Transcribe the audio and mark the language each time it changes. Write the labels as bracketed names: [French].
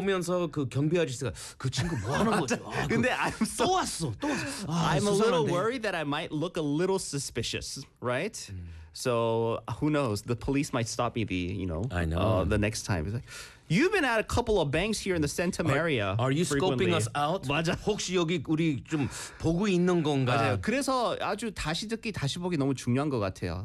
[Korean] 보면서 그 경비 아저씨가 그 친구 뭐 하는 거죠? 근데 또 왔어. 또 왔어. [English] 아, I'm a little worried that I might look a little suspicious, right? So who knows? The police might stop me I know. The next time. It's like, you've been at a couple of banks here in the Centum area. Are you frequently. scoping us out? [Korean] 맞아. 혹시 여기 우리 좀 보고 있는 건가? 맞아요. 그래서 아주 다시 듣기 다시 보기 너무 중요한 것 같아요.